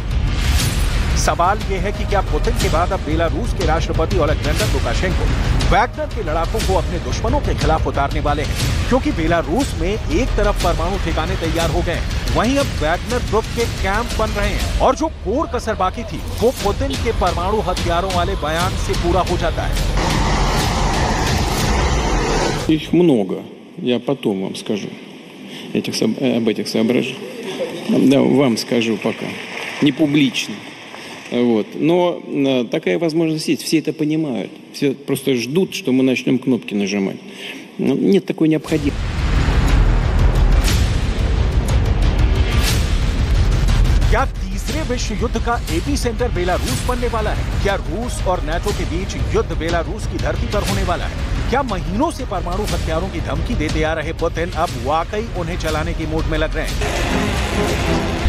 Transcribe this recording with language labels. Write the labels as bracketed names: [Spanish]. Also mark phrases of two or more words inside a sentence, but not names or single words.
[Hindi] सवाल यह है कि क्या पुतिन के बाद अब बेलारूस के राष्ट्रपति ओलेक्जेंडर लुकाशेंको वैगनर के लड़ाकों को अपने दुश्मनों के खिलाफ उतारने वाले हैं, क्योंकि बेलारूस में एक तरफ परमाणु ठिकाने तैयार हो गए हैं, वहीं अब वैगनर ग्रुप के कैंप बन रहे हैं और जो कोर कसर बाकी थी वो पुतिन के परमाणु हथियारों वाले बयान से पूरा हो जाता है। [Russian] Их много, я потом вам скажу об этих соображениях. Да, вам скажу пока, не публично. Вот. Но такая возможность есть, все это понимают, все просто ждут, что мы начнем кнопки нажимать. Нет такой необходимости. [Hindi] क्या तीसरे विश्व युद्ध का एपी सेंटर बेलारूस बनने वाला है? क्या रूस और नाटो के बीच युद्ध बेलारूस की धरती पर होने वाला है? क्या महीनों से परमाणु हथियारों की धमकी देते आ रहे पुतिन अब वाकई उन्हें चलाने की मूड में लग रहे हैं?